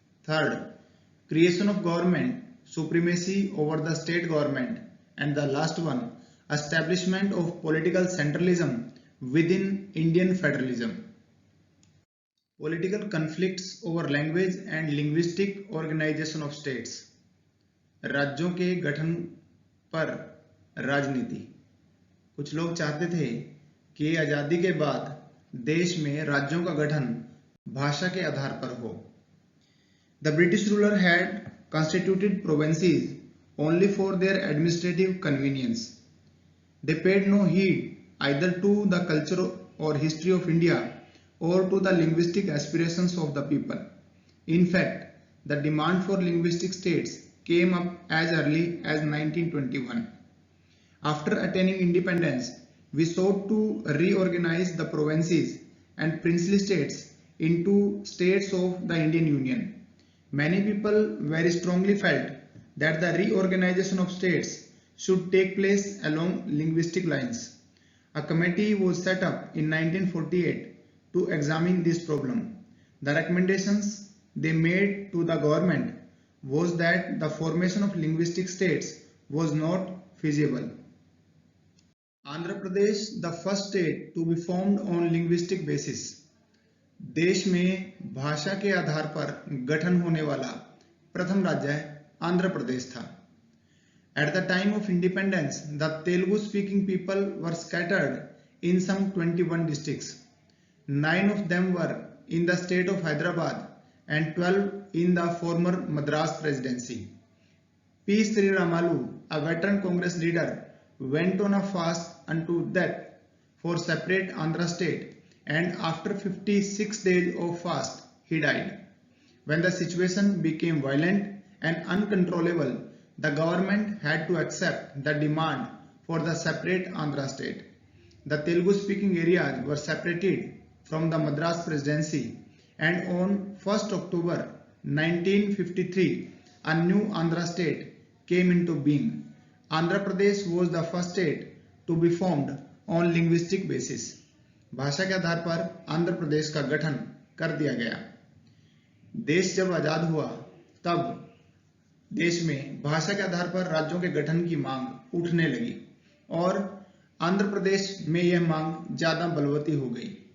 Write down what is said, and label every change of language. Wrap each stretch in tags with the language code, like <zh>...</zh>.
<en>Third, creation of government supremacy over the state government. And the last one, establishment of political centralism within Indian federalism. Political conflicts over language and linguistic organization of states.</en> <hi>राज्यों के गठन पर राजनीति. कुछ लोग चाहते थे कि आजादी के बाद देश में राज्यों का गठन भाषा के आधार पर हो.</hi> <en>The British ruler had constituted provinces only for their administrative convenience. They paid no heed either to the culture or history of India or to the linguistic aspirations of the people. In fact, the demand for linguistic states came up as early as 1921. After attaining independence, we sought to reorganize the provinces and princely states into states of the Indian Union. Many people very strongly felt that the reorganization of states should take place along linguistic lines. A committee was set up in 1948 to examine this problem. The recommendations they made to the government was that the formation of linguistic states was not feasible. Andhra Pradesh, the first state to be formed on linguistic basis.</en> <hi>देश में भाषा के आधार पर गठन होने वाला प्रथम राज्य आंध्र प्रदेश था.</hi> <en>At the time of independence, the Telugu speaking people were scattered in some 21 districts. 9 of them were in the state of Hyderabad and 12 in the former Madras Presidency. P. Sriramalu, a veteran Congress leader, went on a fast unto death for separate Andhra state, and after 56 days of fast, he died. When the situation became violent and uncontrollable, the government had to accept the demand for the separate Andhra state. The Telugu-speaking areas were separated from the Madras Presidency, and on 1st October 1953, a new Andhra state came into being. Andhra Pradesh was the first state to be formed on linguistic basis.</en> <hi>भाषा के आधार पर आंध्र प्रदेश का गठन कर दिया गया। देश जब आजाद हुआ तब देश में भाषा के आधार पर राज्यों के गठन की मांग उठने लगी और आंध्र प्रदेश में यह मांग ज्यादा बलवती हो गई।</hi>